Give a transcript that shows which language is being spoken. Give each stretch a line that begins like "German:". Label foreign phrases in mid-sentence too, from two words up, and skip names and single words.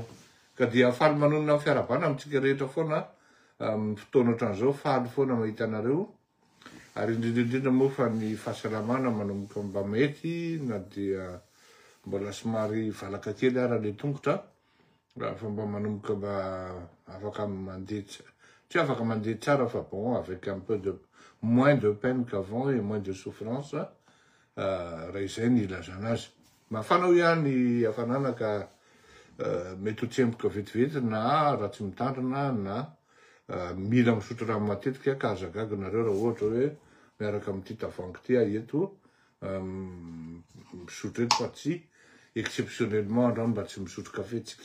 Malagasy: Ka dia faly manonona amin'ny fiarabana amintsika rehetra foana amin'ny fotoana ohatran'izao faly foana mahita anareo ary indrindrindrindra moa fa ny fahasalamana manomboka mba mety na dia mbola somary valaka kely ara le tongotra raha fa mba manomboka mba afaka mandeha tsy afaka mandeha tsara fa
French: bon avec un peu de moins de peine qu'avant et moins de souffrance
Malagasy: raha izay ny ilazana azy. Mafana ho ihany hafanana ka mety ho tsemboka vetivety na raha tsy mitandrina na mila misotro rano matetika ka hazagaga nareo raha ohatra hoe miaraka amin'ity tavoahangy ty eto misotro eto fa tsy exceptionnellement andro mba tsy misotro kafe tsika.